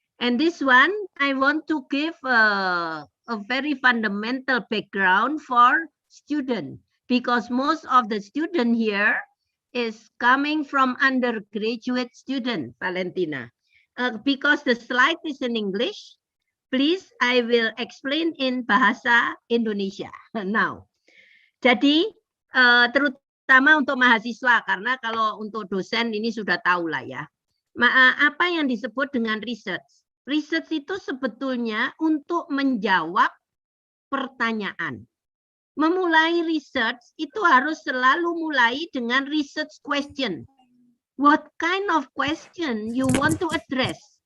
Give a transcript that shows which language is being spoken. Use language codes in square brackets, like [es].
[en] And this one, I want to give a very fundamental background for students, because most of the student here is coming from undergraduate student, Valentina. Because the slide is in English, please, I will explain in bahasa Indonesia now. [id] Jadi, terutama untuk mahasiswa, karena kalau untuk dosen ini sudah tahu lah ya. Apa yang disebut dengan research? Research itu sebetulnya untuk menjawab pertanyaan. Memulai research itu harus selalu mulai dengan research question. [en] What kind of question you want to address?